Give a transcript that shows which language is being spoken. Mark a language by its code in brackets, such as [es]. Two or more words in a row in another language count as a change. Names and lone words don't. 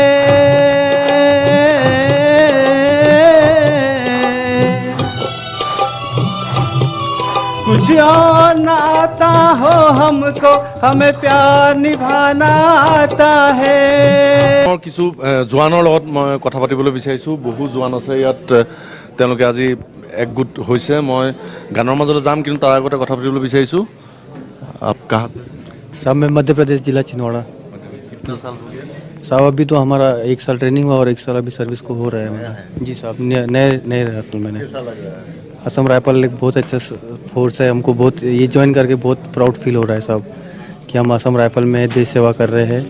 [hi] कुछ और ना आता हो हमको, हमें प्यार निभाना आता है। [as] और किछु जवाনৰ লগত মই কথা পাতিবলৈ বিচাৰিছোঁ। বহু জवान আছে ইয়াত, তেওঁলোকে আজি একগোট হৈছে। মই গানৰ মাজলৈ যাম, কিন্তু তাৰ আগতে কথা পাতিবলৈ বিচাৰিছোঁ। [hi] आप कहाँ से? साहब मैं मध्य प्रदेश जिला छिंदवाड़ा। कितना साल हो गया साहब? अभी तो हमारा 1 साल ट्रेनिंग हुआ और 1 साल अभी सर्विस को हो रहा है मेरा। जी साहब, नए राइफल मैंने। कैसा लग रहा है? असम राइफल एक बहुत अच्छा फोर्स है। हमको बहुत ये ज्वाइन करके बहुत [en] proud feel [hi] हो रहा है साहब कि हम असम राइफल में देश सेवा कर रहे हैं।